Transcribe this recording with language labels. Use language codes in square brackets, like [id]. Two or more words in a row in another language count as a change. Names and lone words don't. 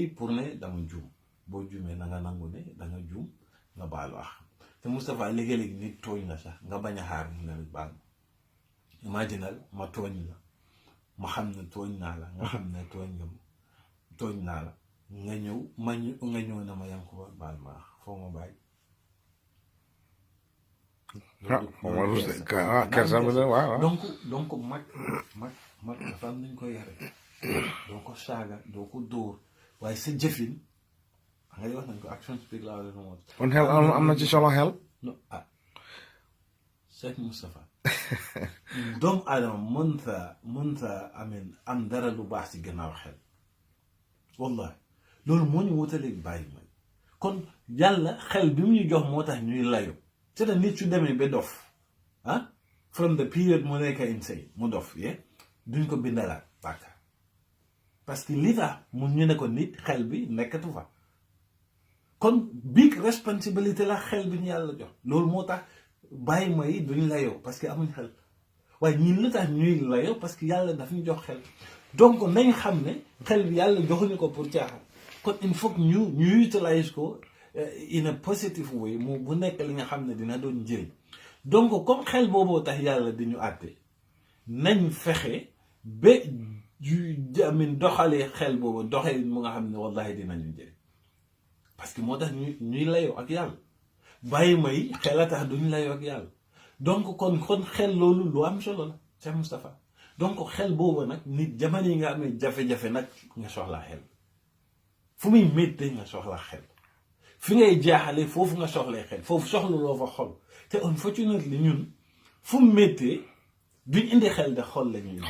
[wo] pour ne dama juum boo juumee na nga nangu ne da nga juum nga baalu ax te Moustapha léegi-léegi nit tooñ la sax nga bañ a xaar mu ne baal ma imaginal ma tooñ la ma xam ne tooñ naa la nga xam ne tooñ naa la nga ñëw na ma yang ko baal ma ax foo ma bàyyi donc mag dafa am nañ ko yare doo ko saaga doo ko dóor waaye sa jëfin ngay wax nañ ko [en] action speak louder than words [wo] kon xel am na ci solo xel no Cheikh Moustapha doomu aadama mënta am dara lu baax ci gannaaw xel wallahi loolu moo ñu wutaleeg bàyyi may kon yàlla xel bi mu ñu jox moo tax ñuy layo c'est nit su demee ba dof [en] from the period [wo] mu nekk insane mu dof duñ ko bindalaat bàkkaar [fr] parce que [wo] li tax mun ñu ne ko nit xel bi nekkatu fa kon [en] big responsibility [wo] la xel bi ñu yàlla jox loolu moo tax bàyyi ma yi duñ layoo [fr] parce que [wo] amuñ xel waaye ñun li tax ñuy layoo [fr] parce que [wo] yàlla daf ñu jox xel donc nañ xam ne xel bi yàlla joxuñu ko pour caaxaan kon [fr] il faut que [wo] ñu utilise ko [en] in a positive way [wo] mu bu nekk li nga xam ne dina doon njëriñ donc comme xel booboo tax yàlla di ñu àtte nañ fexe ba doxalee xel boobu doxee mu nga xam ne wallahi dinañu njëriñ [fr] parce que [wo] moo tax ñuy layoo ak yàlla bàyyi may xel a tax duñu layoo ak yàlla donc kon xel loolu lu am solo la Cheikh Moustapha donc xel boobu nag nit jamono yi nga amee jafe-jafe nag nga soxlaa xel fu muy méttee nga soxlaa xel fi ngay jaaxale foofu nga soxlee xel foofu soxlaloo fa xol te unfortunately ñun fu mu méttee duñ indi xel de xol la ñuy